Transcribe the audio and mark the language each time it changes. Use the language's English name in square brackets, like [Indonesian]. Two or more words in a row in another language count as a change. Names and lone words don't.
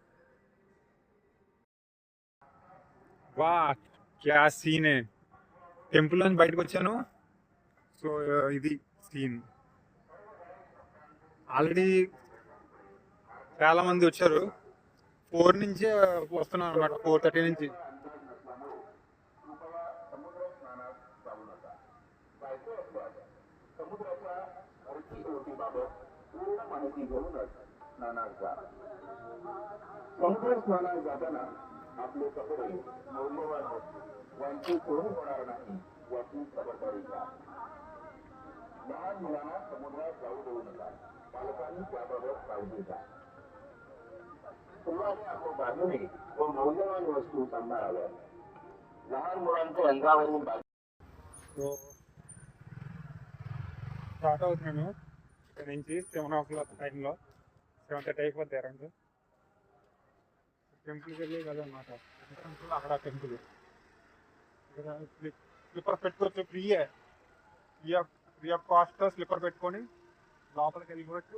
[Hindi] वाह क्या सीन, [Telugu] టెంపుల్ నుంచి బయటకు వచ్చాను. సో ఇది సీన్. ఆల్రెడీ చాలా మంది వచ్చారు, 4 నుంచే వస్తున్నారు అనమాట, 4:30 నుంచి. [Marathi] समुद्र स्नानाला जाताना आपले कपडे मौल्यवान यांची चोरी होणार नाही याची खबरदारी घ्या. लहान मुलांना समुद्रात जाऊ देऊ नका, पालकांनी त्याबाबत काळजी घ्या. तुम्हाला आपल्या बाजूने व मौल्यवान वस्तू सांभाळाव्या. लहान मुलांचे अंगावरील [Telugu] స్టార్ట్ అవుతున్నాను ఇక్కడ నుంచి 7 o'clock టైంలో, 7:30 అయిపోద్ది అరౌండ్. టెంపుల్కి వెళ్ళి కదనమాట, అక్కడ టెంపుల్. ఇక్కడ స్లిప్పర్ పెట్టుకోవచ్చు, [English] free of cost [Telugu] స్లిప్పర్ పెట్టుకొని లోపలికి వెళ్ళిపోవచ్చు.